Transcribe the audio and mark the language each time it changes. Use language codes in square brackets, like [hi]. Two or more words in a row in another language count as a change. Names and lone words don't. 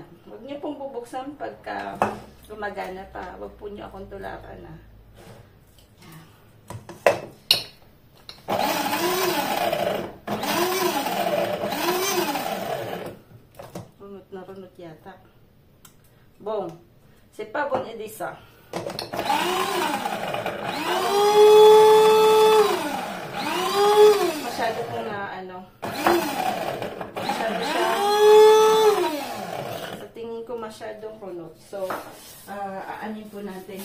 [tl] Huwag nyo pong bubuksan pagka gumagana pa. Huwag po nyo akong tulakan na. Runot yata. [fr] Bon. C'est pas bon idée ça. [tl] Masyado po na masyado siya. Sa tingin ko masyadong runot. So, aanin po natin.